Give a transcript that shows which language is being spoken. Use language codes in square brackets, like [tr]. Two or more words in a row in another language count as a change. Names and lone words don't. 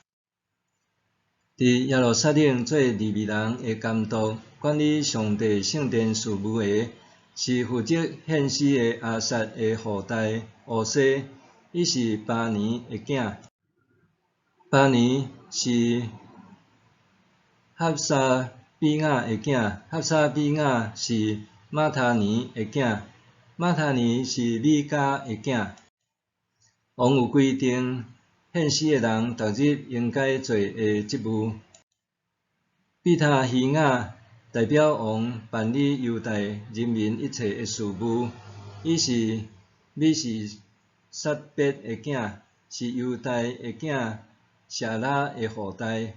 [nan] 伫耶路撒冷做利未人的监督，管理上帝圣殿事务的，是负责献诗的亚萨的后代乌西，伊是巴尼的囝。巴尼是哈沙比亚的囝，哈沙比亚是马他尼的囝，马他尼是米迦的囝。王有规定，献诗的人逐日应该做的职务。比他希雅代表王办理犹大人民一切的事务，伊是米是撒别的囝，是犹大的囝舍拉的后代。